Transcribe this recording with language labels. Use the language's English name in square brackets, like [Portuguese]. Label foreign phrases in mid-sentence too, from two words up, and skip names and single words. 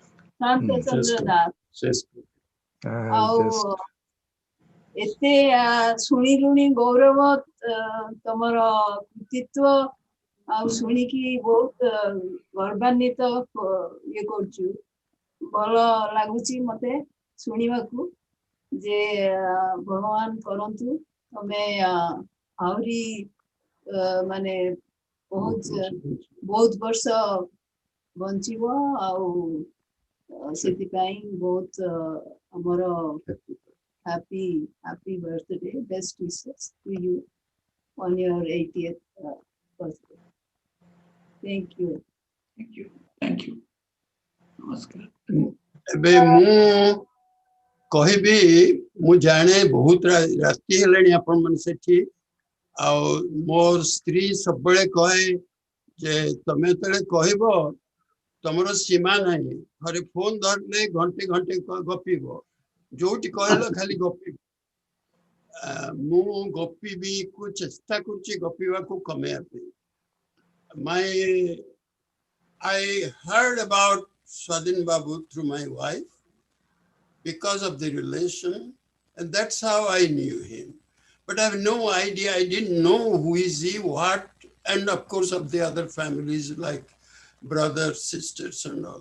[Odia] ସୁଶାନ୍ତ ଚନ୍ଦ୍ର ଦାସ ଆଉ ଏତେ ଶୁଣିଲୁଣି ଗୌରବ ତମର କୃତିତ୍ୱ ଆଉ ଶୁଣିକି ବହୁତ ଗର୍ବାନ୍ୱିତ ଇଏ କରୁଛୁ ଭଲ ଲାଗୁଛି ମତେ ଶୁଣିବାକୁ ଯେ ଭଗବାନ କରନ୍ତୁ ତମେ ଆହୁରି ମାନେ ବହୁତ ବର୍ଷ ବଞ୍ଚିବ ଆଉ ସେଥିପାଇଁ ବହୁତ ଆମର [English] happy birthday. Best wishes to you on your 80th birthday. Thank you. Thank you. Thank you. Namaskar. [Odia] ଏବେ ମୁଁ କହିବି ମୁଁ ଜାଣେ ବହୁତ ରାତି ହେଲାଣି ଆପଣମାନେ ସେଠି ଆଉ ମୋର ସ୍ତ୍ରୀ ସବୁବେଳେ କହେ ଯେ ତମେ ଯେତେବେଳେ କହିବ ତମର ସୀମା ନାହିଁ ଥରେ ଫୋନ ଧରିଲେ ଘଣ୍ଟେ ଘଣ୍ଟେ ଗପିବ ଯୋଉଠି କହିଲ ଖାଲି ଗପିବ ମୁଁ ଗପିବି କୁ ଚେଷ୍ଟା କରୁଛି ଗପିବାକୁ କମେଇବା ପାଇଁ [English] I heard about Swadhin Babu through my wife because of the relation, and that's how I knew him. But I have no idea, I didn't know who is he, what, and of course of the other families like brothers, sisters and all.